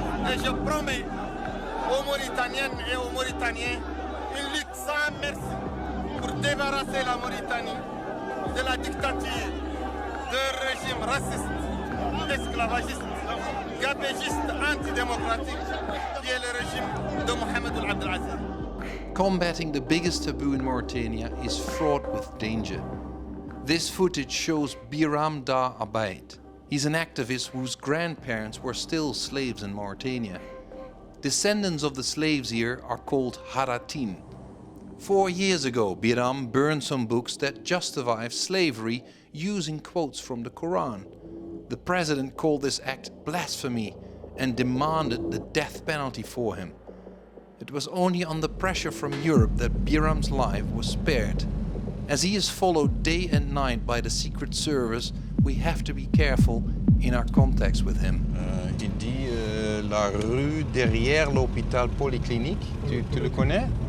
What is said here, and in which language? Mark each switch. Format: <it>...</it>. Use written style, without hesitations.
<fr>Et je promets aux Mauritaniennes et aux Mauritaniens une lutte sans merci pour débarrasser la Mauritanie de la dictature d'un régime raciste, esclavagiste, gabégiste, antidémocratique qui est le régime de Mohamed Ould Abdel Aziz.</fr> <en>Combating the biggest taboo in Mauritania is fraught with danger. This footage shows Biram Dar Abaid. He's an activist whose grandparents were still slaves in Mauritania. Descendants of the slaves here are called Haratin. 4 years ago, Biram burned some books that justify slavery using quotes from the Quran. The president called this act blasphemy and demanded the death penalty for him. It was only under pressure from Europe that Biram's life was spared. As he is followed day and night by the Secret Service, we have to be careful in our contacts with him.</en> <fr>Il dit la rue derrière l'hôpital polyclinique. Tu le connais?</fr>